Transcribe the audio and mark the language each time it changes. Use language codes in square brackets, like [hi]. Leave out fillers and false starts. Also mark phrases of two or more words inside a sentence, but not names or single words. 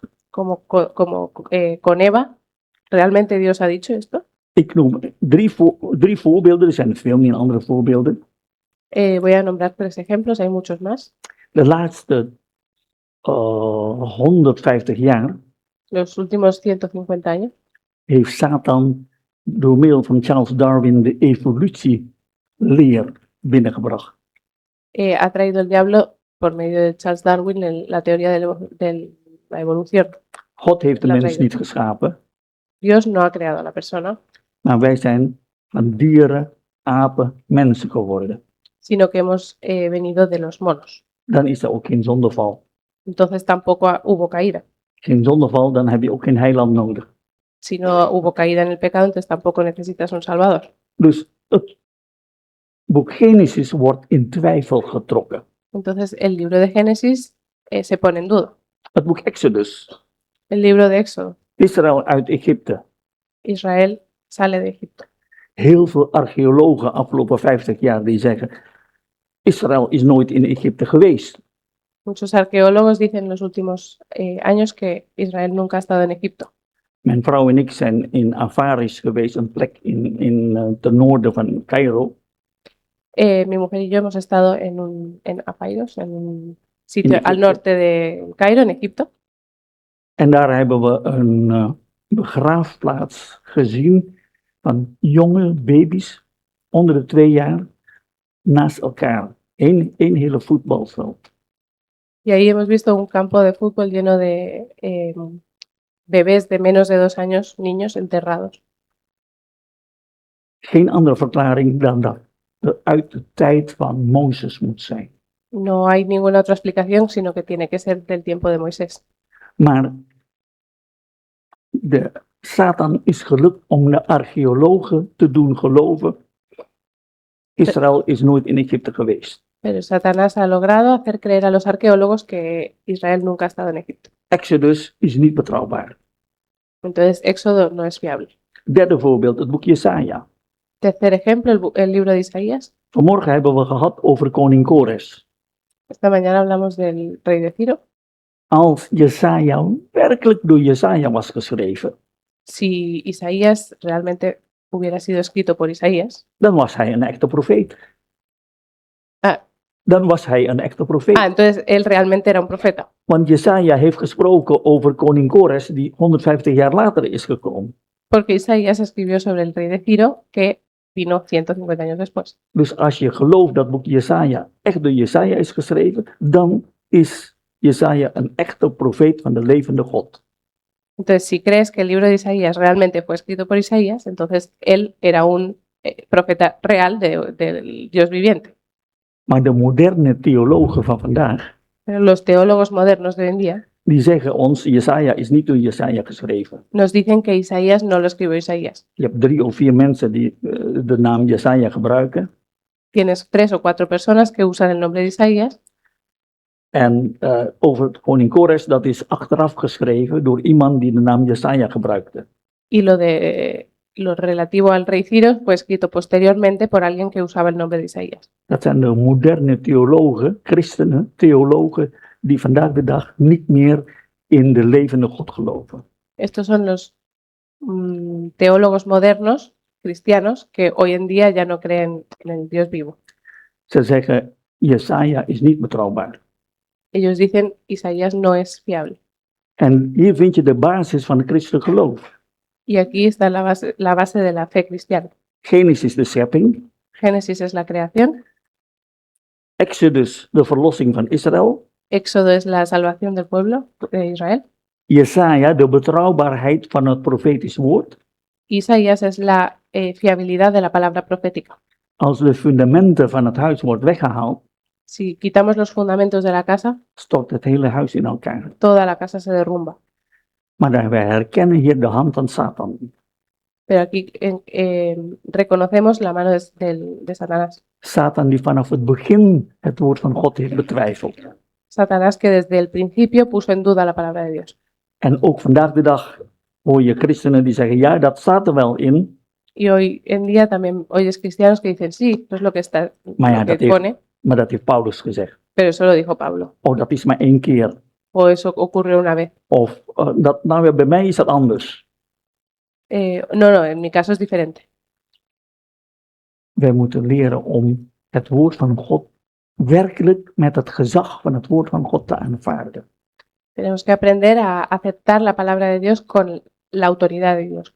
[es] Como con Eva, ¿realmente Dios ha dicho esto? [nl] Ik noem drie voorbeelden, er zijn veel meer andere voorbeelden. [es] Voy a nombrar 3 ejemplos, hay muchos más. [nl] De laatste 150 jaar [es] Los últimos 150 años [nl] heeft Satan door middel van Charles Darwin de evolutieleer binnengebracht. [es] ha traído el diablo por medio de Charles Darwin la teoría de la evolución. [nl] God heeft de [es] La [nl] mens regel. niet geschapen, [es] Dios no ha creado a la persona, [nl] maar wij zijn van dieren, apen, mensen geworden. [es] sino que hemos venido de los monos. [nl] Dan is er ook geen zondeval. [es] Entonces tampoco hubo caída. [nl] Geen zondeval, dan heb je ook geen heiland nodig. [es] Si no hubo caída en el pecado, entonces tampoco necesitas un salvador. [nl] Dus het boek Genesis wordt in twijfel getrokken. [es] Entonces el libro de Génesis se pone en duda. [nl] Het boek Exodus, [es] El libro de Éxodo, [nl] Israël uit Egypte. [es] Israel sale de Egipto. [nl] Heel veel archeologen afgelopen 50 jaar die zeggen, Israël is nooit in Egypte geweest. [es] Muchos arqueólogos dicen en los últimos años que Israel nunca ha estado en Egipto. [nl] Mijn vrouw en ik zijn in Avaris geweest, een plek ten noorden van Cairo. [es] Mi mujer y yo hemos estado en Apairos, en un sitio Egipto. al norte de Cairo, en Egipto. [nl] En daar hebben we een begraafplaats gezien van jonge baby's onder de 2 jaar naast elkaar. Eén hele voetbalveld. [es] Y ahí hemos visto un campo de fútbol lleno de bebés de menos de 2 años, niños enterrados. [nl] Geen andere verklaring dan dat het uit de tijd van Mozes moet zijn. [es] No hay ninguna otra explicación, sino que tiene que ser del tiempo de Moisés. [nl] Maar de Satan is gelukt om de archeologen te doen geloven. Israël is nooit in Egypte geweest. [es] Pero Satanás ha logrado hacer creer a los arqueólogos que Israel nunca ha estado en Egipto. [nl] Exodus is niet betrouwbaar. [es] Entonces, Éxodo no es fiable. [nl] Derde voorbeeld, het boek Jesaja. [es] Tercer ejemplo, el libro de Isaías. [nl] Vanmorgen hebben we gehad over koning Kores. [es] Esta mañana hablamos del rey de Ciro. [nl] Als Jesaja werkelijk door Jesaja was geschreven, [es] Si Isaías realmente hubiera sido escrito por Isaías, [nl] dan was hij een echte profeet. Ah. Dan was hij een echte profeet. [es] entonces él realmente era un profeta. [nl] Want Jesaja heeft gesproken over koning Kores die 150 jaar later is gekomen. [es] Porque Isaías escribió sobre el rey de Ciro que vino 150 años después. [nl] Dus als je gelooft dat boek Jesaja echt door Jesaja is geschreven, dan is Jesaja een echte profeet van de levende God. [es] Entonces, si crees que el libro de Isaías realmente fue escrito por Isaías, entonces él era un profeta real del Dios viviente. [nl] Maar de moderne theologen van vandaag, [es] Pero los teólogos modernos de hoy en día [nl] die zeggen ons, Jesaja is niet door Jesaja geschreven. [es] nos dicen que Isaías no lo escribió Isaías. [nl] Je hebt 3 of 4 mensen die de naam Jesaja gebruiken. [es] Tienes 3 o 4 personas que usan el nombre de Isaías. [nl] En over het koning Kores, dat is achteraf geschreven door iemand die de naam Jesaja gebruikte. [es] Y lo relativo al rey Ciro fue escrito posteriormente por alguien que usaba el nombre de Isaías. [nl] Dat zijn de moderne theologen, christenen, theologen, die vandaag de dag niet meer in de levende God geloven. [es] Estos son los teólogos modernos, cristianos, que hoy en día ya no creen en el Dios vivo. [nl] Ze zeggen, Jesaja is niet betrouwbaar. [es] Ellos dicen, Isaías no es fiable. [nl] En hier vind je de basis van het christelijk geloof. [es] Y aquí está la base de la fe cristiana. [nl] Genesis de schepping, [es] Génesis es la creación, [nl] Exodus de verlossing van Israël, [es] Éxodo es la salvación del pueblo de Israel, [nl] Jesaja de betrouwbaarheid van het profetisch woord. [es] Isaías es la fiabilidad de la palabra profética. [nl] Als de fundamenten van het huis wordt weggehaald, [es] Si quitamos los fundamentos de la casa, [nl] stort het hele huis in elkaar. [es] toda la casa se derrumba. [nl] Maar wij herkennen hier de hand van Satan. [es] Pero aquí reconocemos la mano de Satanás. [nl] Satan die vanaf het begin het woord van God heeft betwijfeld. [es] Satanás que desde el principio puso en duda la palabra de Dios. [nl] En ook vandaag de dag hoor je christenen die zeggen, ja, dat staat er wel in, [es] Y hoy en día también oyes cristianos que dicen, sí, eso es lo que está, [nl] maar ja, [es] lo que [nl] dat heeft, [es] pone, [nl] maar dat heeft Paulus gezegd. [es] pero eso lo dijo Pablo. [nl] Oh, dat is maar 1 keer. [es] O eso ocurrió una vez. [nl] Of, nou ja, bij mij is dat anders. [es] No, en mi caso es diferente. [nl] Wij moeten leren om het woord van God werkelijk met het gezag van het woord van God te aanvaarden. [es] Tenemos que aprender a aceptar la palabra de Dios con la autoridad de Dios.